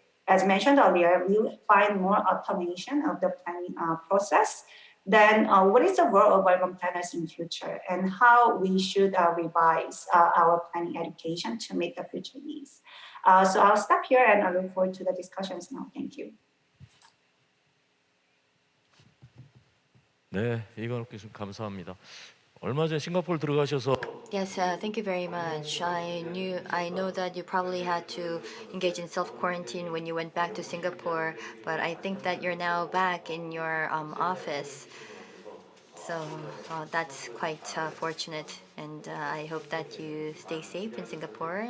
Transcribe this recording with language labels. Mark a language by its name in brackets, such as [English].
[English] As mentioned earlier, we will find more automation of the planning process. Then what is the role of urban planners in future, and how we should revise our planning education to meet the future needs? So I'll stop here and I look forward to the discussions now. Thank you. [Korean] 네, 이관욱 교수님 감사합니다. 얼마 전에 싱가포르 들어가셔서 [English] Yes, thank you very much. I know that you probably had to engage in self-quarantine when you went back to Singapore, but I think that you're now back in your office. So that's quite fortunate, and I hope that you stay safe in Singapore.